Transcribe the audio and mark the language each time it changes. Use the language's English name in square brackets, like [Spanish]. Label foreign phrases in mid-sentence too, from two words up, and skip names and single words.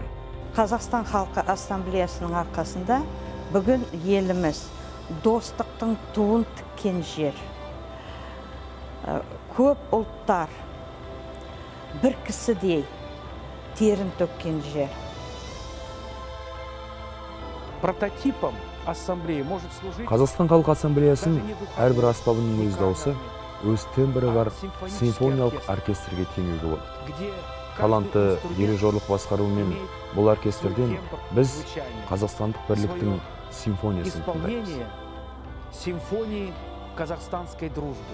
[Kazakh] Қазақстан Халқы Ассамблеясының арқасында бүгін еліміз достықтың туын тіккен жер. Көп ұлттар бір кісідей терін төккен жер. [Russian] Прототипом ассамблеи может служить [Kazakh] Қазақстан Халқы Ассамблеясын әрбір аспабының өз дауысы, өз тембрі бар симфониялық оркестрге теңеуге болады. Талантты дирижерлік басқаруымен бұл оркестрден біз қазақстандық бірліктің симфониясын тыңдаймыз. [Russian] симфонии казахстанской дружбы.